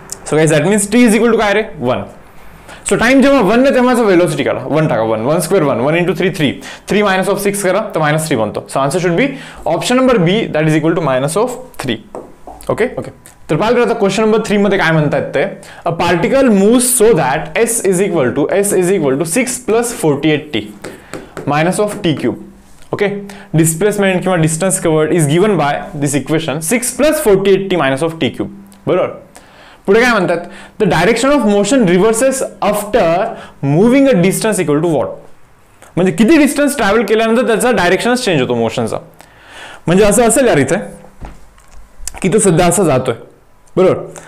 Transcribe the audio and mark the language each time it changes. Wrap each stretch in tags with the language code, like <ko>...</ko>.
<en>So guys, that means t is equal to काय रे 1.</en> <mr>So time जेव्हा 1 ने तेव्हाचा वेलोसिटी काढा. 1 टाका, 1 स्क्वेअर 1 इंटू 3 3, 3 मायनस ऑफ 6 करा तर -3 बनतो.</mr> <en>So answer should be option number B that is equal to -3. Okay okay.</en> <mr>तर पाहिलं आता क्वेश्चन नंबर 3 मध्ये काय म्हणतात ते,</mr> <en>A particle moves so that s is equal to 6 + 48t minus of t³. Okay, displacement किंवा distance covered is given by this equation 6 + 48t minus of t³.</en> <mr>बरोबर.</mr> <en>पुढे काय म्हणतात, the direction of motion reverses after moving a distance equal to what.</en> <mr>म्हणजे किती distance travel केल्यानंतर त्याचा डायरेक्शनच change होतो मोशनचा. म्हणजे असं असेल यार इथे की तो सध्या असं जातोय, बरोबर.</mr>